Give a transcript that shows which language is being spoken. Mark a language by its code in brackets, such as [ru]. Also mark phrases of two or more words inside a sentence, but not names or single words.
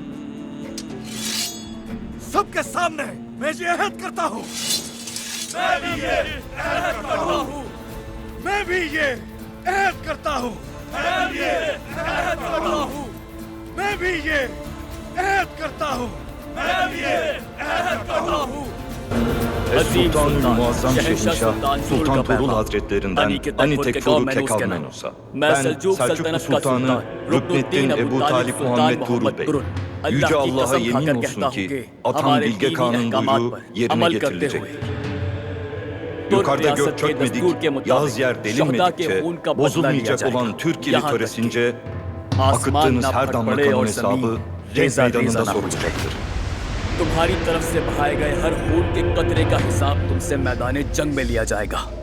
[ur] سب کے سامنے میں یہ عہد کرتا ہوں، میں بھی یہ عہد کرتا ہوں، میں بھی یہ عہد کرتا ہوں، میں بھی یہ عہد کرتا ہوں، میں بھی یہ عہد کرتا ہوں، میں بھی یہ عہد کرتا ہوں. [tr] Sultanül Muazzam Şehinşah Sultan Tuğrul Hazretlerinden Ani Tekfuru Kekal Menus'a. Ben Selçuklu Sultanı Rükneddin Ebu Talip Muhammed Tuğrul Bey. Yüce Allah'a yemin olsun ki Atam Bilge Kağan'ın buyruğu yerine getirilecektir. Yukarıda gök çökmedik, yağız yer delinmedikçe bozulmayacak olan Türk ili töresince akıttığınız her damla kanın hesabı Cenk Meydanı'nda sorulacaktır. [ur] تمہاری طرف سے بہائے گئے ہر خون کے قطرے کا حساب تم سے میدانِ جنگ میں لیا جائے گا.